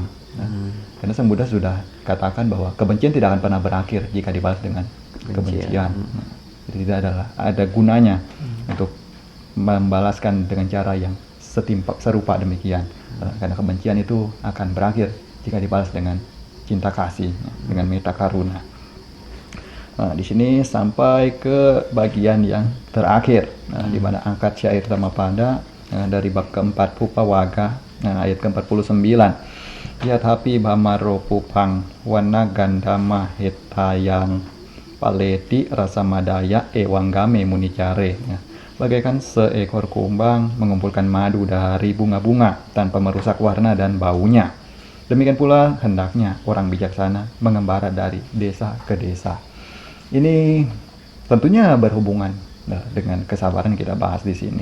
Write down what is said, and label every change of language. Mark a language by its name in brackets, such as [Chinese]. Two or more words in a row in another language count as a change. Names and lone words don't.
[Indonesian] Karena Sang Buddha sudah katakan bahwa kebencian tidak akan pernah berakhir jika dibalas dengan kebencian. Jadi tidak ada gunanya untuk membalaskan dengan cara yang serupa demikian. Karena kebencian itu akan berakhir jika dibalas dengan cinta kasih, dengan [Pali] metta karuna. [Indonesian] Nah, di sini sampai ke bagian yang terakhir, di mana angkat syair Dhammapada dari bab keempat Pupa Waga, ayat ke-49. [Pali] Yathapi bhamaro pupang wana gandama hetayang paleti rasamadaya ewanggame municare. [Indonesian] Bagaikan seekor kumbang mengumpulkan madu dari bunga-bunga tanpa merusak warna dan baunya. Demikian pula hendaknya orang bijaksana mengembara dari desa ke desa. Ini tentunya berhubungan dengan kesabaran yang kita bahas di sini.